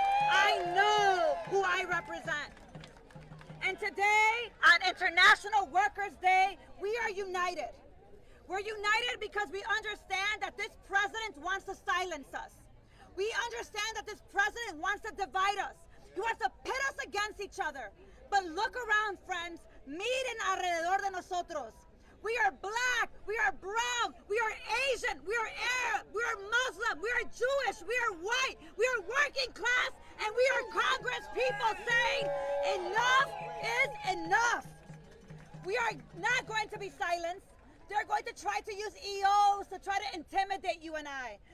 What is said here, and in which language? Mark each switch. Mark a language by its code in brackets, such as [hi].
[en] I know who I represent. And today, on International Workers' Day, we are united. We're united because we understand that this president wants to silence us. We understand that this president wants to divide us. He wants to pit us against each other. But look around, friends. [es] Miren alrededor de nosotros. [en] We are black, we are brown, we are Asian, we are Arab, we are Muslim, we are Jewish, we are white, we are working class, and we are Congress people saying enough is enough. We are not going to be silenced. They're going to try to use EOs to try to intimidate you and I.